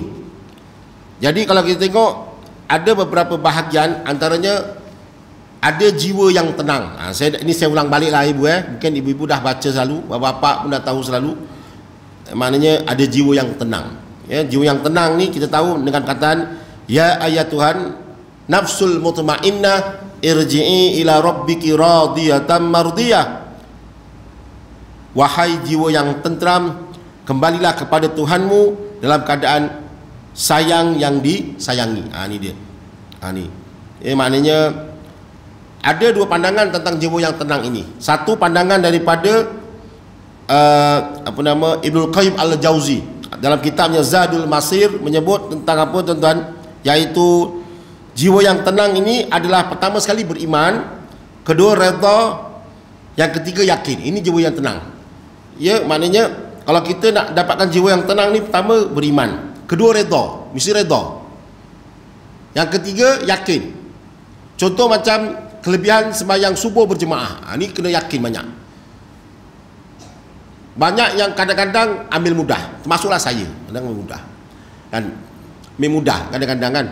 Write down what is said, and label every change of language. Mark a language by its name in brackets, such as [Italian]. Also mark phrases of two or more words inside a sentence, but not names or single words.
[Malay] Jadi kalau kita tengok, ada beberapa bahagian, antaranya ada jiwa yang tenang. Saya ulang balik lah ibu, mungkin ibu-ibu dah baca selalu, bapak-bapak pun dah tahu selalu. Maknanya ada jiwa yang tenang, ya. Jiwa yang tenang ni kita tahu dengan kataan [Arabic] يا أيتها النفس المطمئنة ارجعي إلى ربك راضية مرضية. [Malay] Wahai jiwa yang tentram, kembalilah kepada Tuhanmu dalam keadaan sayang yang disayangi. Ini dia. Maknanya ada dua pandangan tentang jiwa yang tenang ini. Satu pandangan daripada Ibnul Qayyim Al-Jauzi dalam kitabnya Zadul Masir menyebut tentang apa, tuan-tuan? Yaitu jiwa yang tenang ini adalah pertama sekali beriman, kedua redha, yang ketiga yakin. Ini jiwa yang tenang. Ya, maknanya kalau kita nak dapatkan jiwa yang tenang ni, pertama beriman, kedua redha, mesti redha, yang ketiga yakin. Contoh macam kelebihan sembahyang subuh berjemaah, ni kena yakin banyak. Banyak yang kadang-kadang ambil mudah, termasuklah saya, kadang mudah kan, mudah kadang-kadang kan.